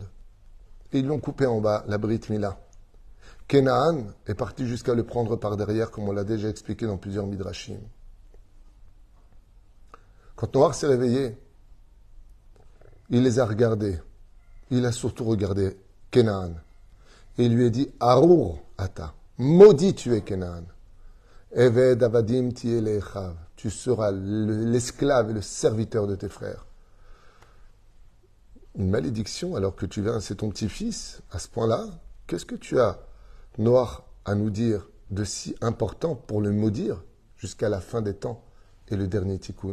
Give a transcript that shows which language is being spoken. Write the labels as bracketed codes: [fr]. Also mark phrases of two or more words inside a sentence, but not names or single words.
[fr] Et ils l'ont coupé en bas, la [he] ברית מילה. [fr] Kénaan est parti jusqu'à le prendre par derrière, comme on l'a déjà expliqué dans plusieurs midrashim. Quand Noach s'est réveillé, il les a regardés. Il a surtout regardé Kénaan. Et il lui a dit, [he] ארור אתה, [fr] maudit tu es Kénaan. [he] עבד עבדים תהיה לאחיו, [fr] tu seras l'esclave et le serviteur de tes frères. Une malédiction alors que tu viens, c'est ton petit-fils, à ce point-là. Qu'est-ce que tu as, Noach, à nous dire de si important pour le maudire jusqu'à la fin des temps et le dernier tikkun?